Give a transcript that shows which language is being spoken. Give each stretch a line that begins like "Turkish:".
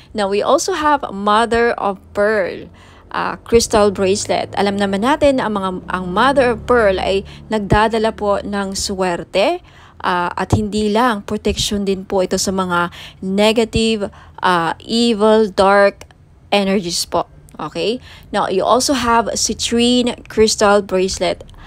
English: Now, we also have Mother of Pearl crystal bracelet.
Filipino: Alam naman natin na ang Mother of Pearl ay nagdadala po ng swerte at hindi lang, protection din po ito sa mga
English: negative, evil, dark energies
Filipino: po.
English: Okay? Now, you also have citrine crystal bracelet.